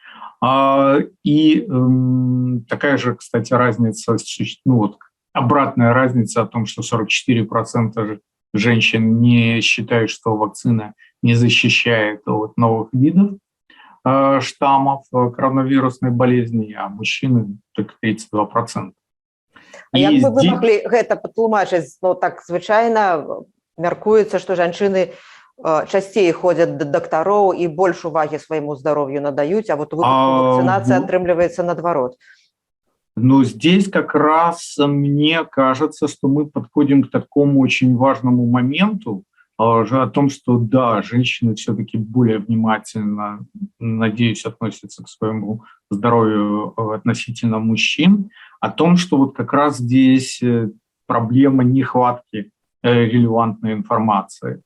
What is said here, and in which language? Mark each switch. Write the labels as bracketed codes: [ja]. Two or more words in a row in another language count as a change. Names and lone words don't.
[ru] И такая же, кстати, разница, ну вот обратная разница о том, что 44% женщин не считают, что вакцина не защищает от новых видов штаммов коронавирусной болезни, а мужчины только 32%. [be] Як бы вы маглі гэта патлумачыць? Ну, так звычайна мяркуецца, што жанчыны часцей ходзяць да дактароў і больш увагі свайму здароўю надаюць, а вот у выпадку вакцинации атрымліваецца наадварот. [ru] Но здесь как раз мне кажется, что мы подходим к такому очень важному моменту, о том, что да, женщины все-таки более внимательно, надеюсь, относятся к своему здоровью относительно мужчин, о том, что вот как раз здесь проблема нехватки релевантной информации.